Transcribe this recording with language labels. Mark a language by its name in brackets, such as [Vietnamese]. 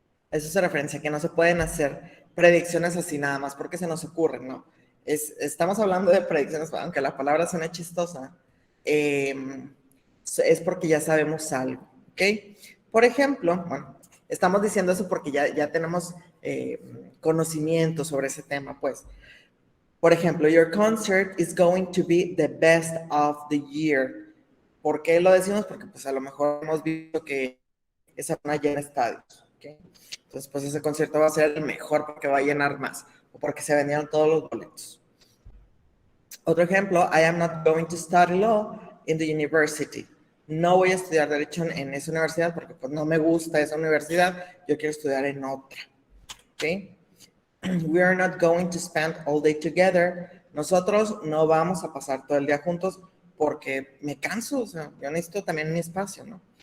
[Spanish] Eso hace referencia, que no se pueden hacer predicciones así nada más porque se nos ocurren, ¿no? Estamos hablando de predicciones, aunque la palabra suena chistosa, es porque ya sabemos algo, ¿ok? Por ejemplo, bueno, estamos diciendo eso porque ya tenemos conocimiento sobre ese tema, pues. Por ejemplo, [English] your concert is going to be the best of the year. [Spanish] ¿Por qué lo decimos? Porque pues a lo mejor hemos visto que esa van a llenar estadios, ¿ok? Entonces, pues ese concierto va a ser el mejor porque va a llenar más o porque se vendieron todos los boletos. Otro ejemplo, [English] I am not going to study law in the university. [Spanish] No voy a estudiar derecho en esa universidad porque pues no me gusta esa universidad, yo quiero estudiar en otra, ¿ok? [English] We are not going to spend all day together. [Spanish] Nosotros no vamos a pasar todo el día juntos porque me canso, o sea, yo necesito también mi espacio, ¿no?